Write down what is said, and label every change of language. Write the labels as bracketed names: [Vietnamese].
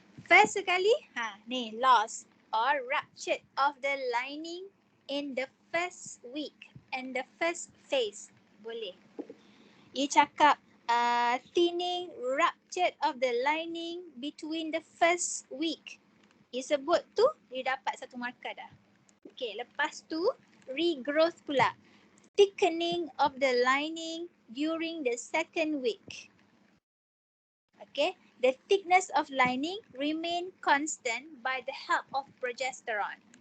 [English] First [Malay] sekali, ni [English] loss or rupture of the lining in the first week and the first phase. [Malay] Boleh. [English] You [Malay] cakap [English] thinning, rupture of the lining between the first week. [Malay] You sebut tu, dia dapat 1 markah dah. Okay, lepas tu regrowth pula. [English] Thickening of the lining during the second week. Okay, the thickness of lining remain constant by the help of progesterone.